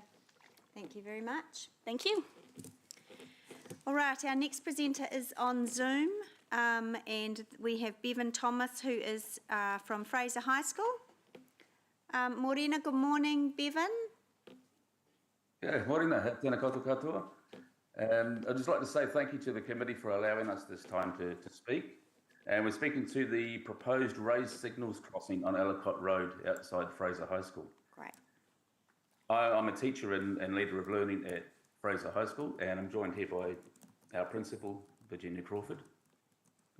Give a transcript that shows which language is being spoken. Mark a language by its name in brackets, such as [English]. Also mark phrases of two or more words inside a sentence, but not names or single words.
[English] Thank you very much. Thank you. All right, our next presenter is on Zoom, and we have Bevan Thomas, who is from Fraser High School. Morena, good morning, Bevan. Yeah, [Māori] morena, tēnā koutou katoa. [English] I'd just like to say thank you to the committee for allowing us this time to speak. And we're speaking to the proposed raised signals crossing on Ellicott Road outside Fraser High School. Great. I'm a teacher and leader of learning at Fraser High School, and I'm joined here by our principal, Virginia Crawford.